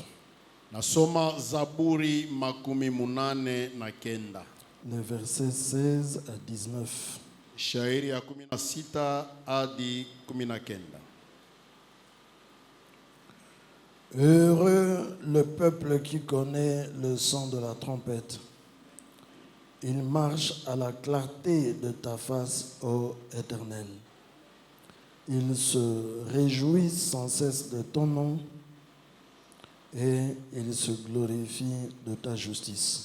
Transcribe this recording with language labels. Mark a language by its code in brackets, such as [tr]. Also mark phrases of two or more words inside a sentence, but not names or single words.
[sw] Nasoma Zaburi makumi munane na kenda. [fr] les versets 16 à 19. [sw] Shairi ya 16 hadi 19. [fr] Heureux le peuple qui connaît le son de la trompette. Il marche à la clarté de ta face, ô Éternel. Il se réjouit sans cesse de ton nom et il se glorifie de ta justice.